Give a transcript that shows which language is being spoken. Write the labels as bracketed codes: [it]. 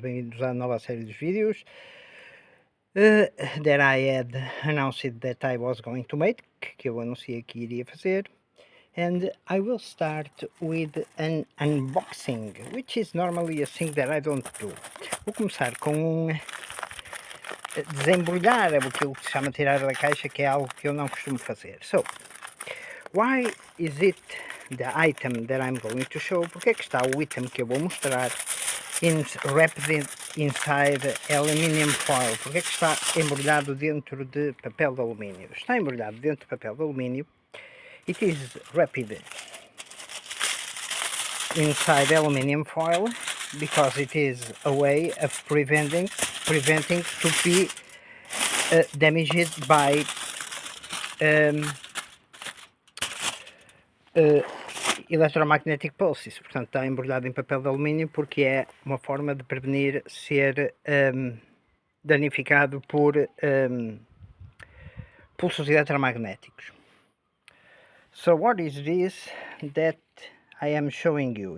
[pt] Bem-vindos à nova série de vídeos [en] that I had announced that I was going to make, [pt] que eu anunciei que iria fazer. [en] And I will start with an unboxing, which is normally a thing that I don't do. [pt] Vou começar com desembrulhar aquilo que se chama tirar da caixa, que é algo que eu não costumo fazer. [en] So, why is it the item that I'm going to show? [pt] Porque é que está o item que eu vou mostrar [en] wrapped inside aluminium foil? [pt] Porque é que está embrulhado dentro de papel de alumínio? Está embrulhado dentro de papel de alumínio. [en] It is wrapped inside aluminium foil because it is a way of preventing to be damaged by electromagnetic pulses. [pt] Portanto, está embrulhado em papel de alumínio porque é uma forma de prevenir ser danificado por pulsos eletromagnéticos. [en] So what is this that I am showing you?